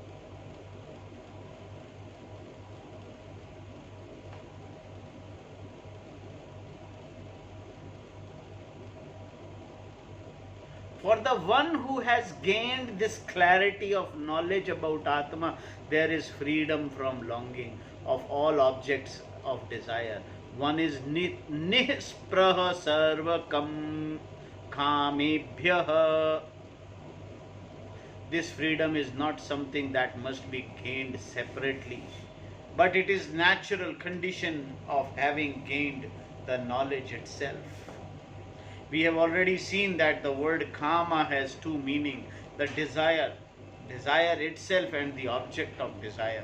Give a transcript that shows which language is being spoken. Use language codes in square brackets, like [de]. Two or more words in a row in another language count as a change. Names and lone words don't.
[en] For the one who has gained this clarity of knowledge about Atma, there is freedom from longing of all objects of desire. One is [sa] nispraha sarvakam kamebhyah. [en] This freedom is not something that must be gained separately, but it is natural condition of having gained the knowledge itself. We have already seen that the word kama has two meanings: the desire itself and the object of desire.